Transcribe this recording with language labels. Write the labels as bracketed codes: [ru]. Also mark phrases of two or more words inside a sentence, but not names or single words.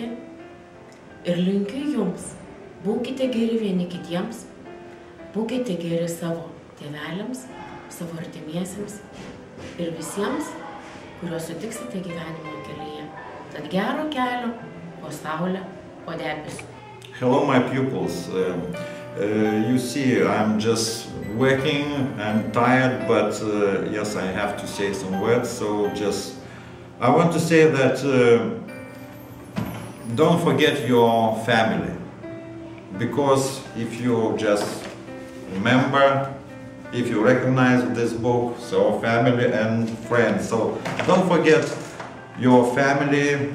[lt] Ir linkiu jums, būkite geri vieni kitiems, būkite geri savo tėveliams, savo artimiesiems ir visiems, kuriuos sutiksite gyvenimo kelyje. Tad gero kelio po saulę, po debesiu. [en] Hello, my pupils. You see, I'm just working, I'm tired, but yes, I have to say some words. So I want to say that don't forget your family, because if you just remember, if you recognize this book, so family and friends, so don't forget your family.